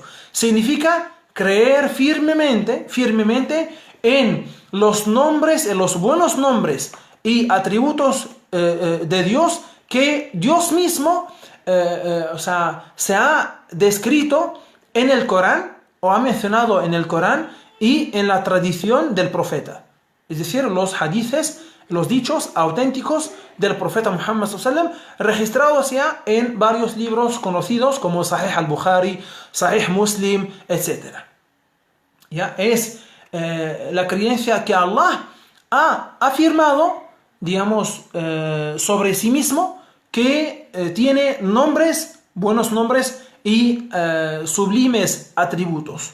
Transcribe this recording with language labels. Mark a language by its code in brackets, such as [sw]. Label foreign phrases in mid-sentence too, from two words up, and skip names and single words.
[es] Significa creer firmemente en los nombres, en los buenos nombres y atributos de Dios, que Dios mismo se ha descrito en el Corán, o ha mencionado en el Corán y en la tradición del profeta. Es decir, los hadices, los dichos auténticos del profeta Muhammad [ar] صلى الله عليه وسلم, [es] registrados ya en varios libros conocidos como Sahih al-Bukhari, Sahih Muslim, etc. Ya es la creencia que Allah ha afirmado, sobre sí mismo, que tiene nombres, buenos nombres y sublimes atributos.